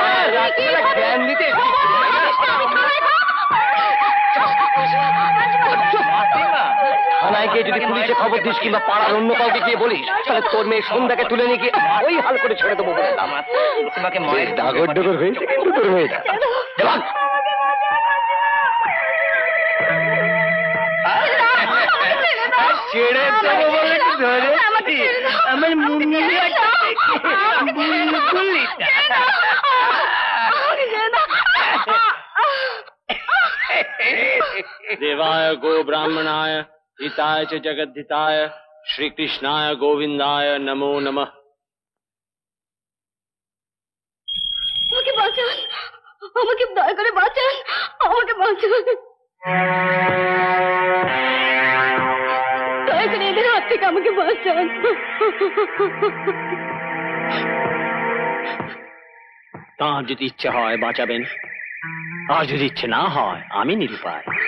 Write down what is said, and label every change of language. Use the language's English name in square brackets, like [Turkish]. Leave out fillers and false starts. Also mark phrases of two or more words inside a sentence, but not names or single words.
[Bangla] থানায় গিয়ে যদি পুলিশে খবর দিস কিংবা পাড়ার অন্য কাউকে গিয়ে বলিস, তাহলে তোর মেয়ে সন্ধ্যাকে তুলে নিয়ে গিয়ে ওই হাল করে ছেড়ে দেবো বলে দিলাম। তোমাকে বেশ ডাগর ডগর হয়েছে কিন্তু তোর মেয়েটা। যাবান। ছেড়ে দেবো বলে কি ধরেছি? আমার মুন্নিটা [Sanskrit] देवाय गो ब्राह्मणाय हिताय च जगद्धिताय श्री कृष्णाय गोविंदाय नमो नमः। [Bangla] আমাকে বাঁচান, আমাকে দয়া করে বাঁচান, আমাকে বাঁচান, দয়া করে এদের হাত থেকে আমাকে বাঁচান। তাঁর যদি ইচ্ছে হয় বাঁচাবেন, আর যদি ইচ্ছে না হয় আমি নিরুপায়।